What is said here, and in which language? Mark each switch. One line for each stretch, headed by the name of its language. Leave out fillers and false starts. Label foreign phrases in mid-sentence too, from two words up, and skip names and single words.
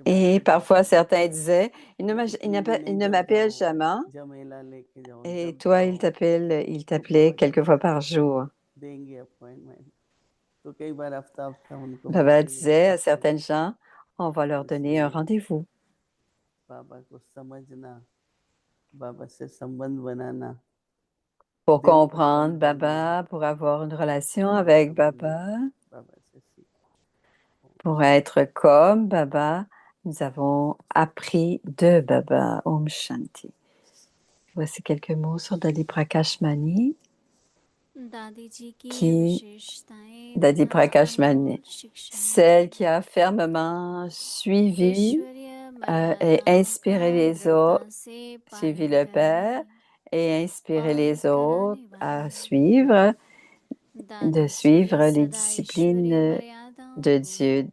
French: Et
Hindi: बातें
French: parfois,
Hindi: करते
French: certains disaient,
Hindi: इतनी भी
French: il
Hindi: नहीं
French: ne
Hindi: जब
French: m'appelle
Hindi: जाओ
French: jamais.
Hindi: जमेला लेके जाओ
French: Et
Hindi: जब
French: toi,
Hindi: जाओ
French: il
Hindi: तो
French: t'appelait
Hindi: बाबा
French: quelques
Hindi: कहते
French: fois par jour.
Hindi: देंगे अपॉइंटमेंट तो कई बार हफ्ता हफ्ता उनको
French: Baba
Hindi: मैसेज
French: disait à
Hindi: भेजते
French: certaines gens, on va
Hindi: तो
French: leur donner un
Hindi: इसलिए
French: rendez-vous
Hindi: बाबा को समझना बाबा से संबंध बनाना
French: pour
Hindi: दिल पसंद
French: comprendre
Hindi: करना
French: Baba, pour avoir une relation
Hindi: दिल
French: avec
Hindi: समझना
French: Baba,
Hindi: बाबा से सीखो
French: pour être comme Baba. Nous avons appris de Baba.
Hindi: Om Shanti.
French: Voici quelques mots sur Dadi Prakash Mani. Qui, Dadi Prakash Mani, celle qui a fermement suivi et inspiré les autres, suivi le Père et inspiré les autres à suivre, de suivre les disciplines de Dieu.